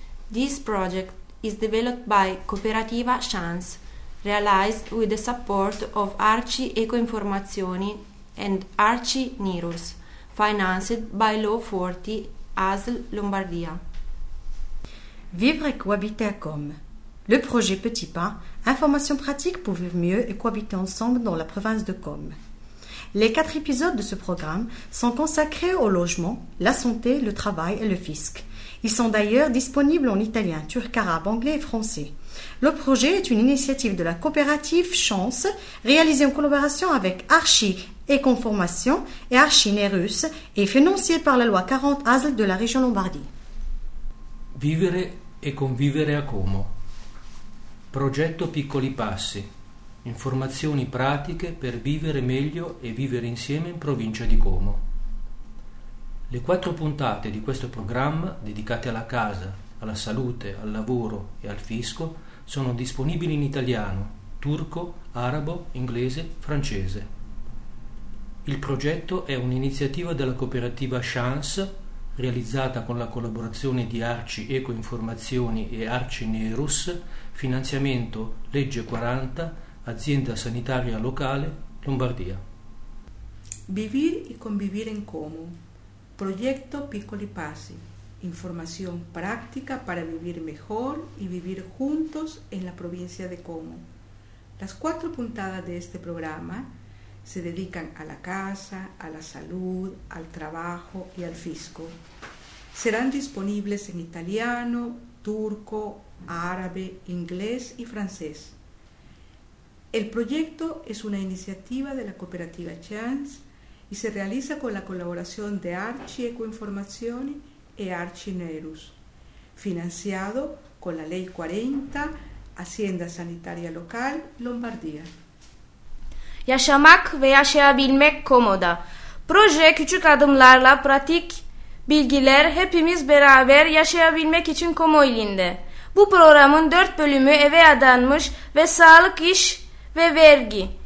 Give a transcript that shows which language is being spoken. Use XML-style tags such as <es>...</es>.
<en>This project is developed by Cooperativa Chance, realized with the support of Arci Ecoinformazioni and Arci Nirus, financed by Law 40 ASL Lombardia.</en> <fr>Vivre cohabiter comme. Le projet Petit Pas, information pratique pour vivre mieux et cohabiter ensemble dans la province de Comme. Les 4 épisodes de ce programme sont consacrés au logement, la santé, le travail et le fisc. Ils sont d'ailleurs disponibles en italien, turc, arabe, anglais et français. Le projet est une initiative de la coopérative Chance, réalisée en collaboration avec Arci Ecoinformazioni et Arci Nirus et financée par la loi 40 ASL de la région Lombardie.</fr> <it>Vivere e convivere a Como. Progetto Piccoli Passi. Informazioni pratiche per vivere meglio e vivere insieme in provincia di Como. Le 4 puntate di questo programma, dedicate alla casa, alla salute, al lavoro e al fisco, sono disponibili in italiano, turco, arabo, inglese, francese. Il progetto è un'iniziativa della cooperativa Chance, realizzata con la collaborazione di Arci Ecoinformazioni e Arci Nirus, finanziamento Legge 40, azienda sanitaria locale, Lombardia.</it> <es>Vivir y convivir en Como. Proyecto Piccoli Passi. Información práctica para vivir mejor y vivir juntos en la provincia de Como. Las 4 puntadas de este programa se dedican a la casa, a la salud, al trabajo y al fisco. Serán disponibles en italiano, turco, árabe, inglés y francés. El proyecto es una iniciativa de la cooperativa Chance y se realiza con la colaboración de Arci Ecoinformazioni e Arci Nirus, financiado con la Ley 40, Hacienda Sanitaria Local, Lombardía.</es> <tr>Yaşamak ve yaşayabilmek Como'da. Proje küçük adımlarla pratik bilgiler hepimiz beraber yaşayabilmek için Como ilinde. Bu programın 4 bölümü eve adanmış ve sağlık, iş ve vergi.</tr>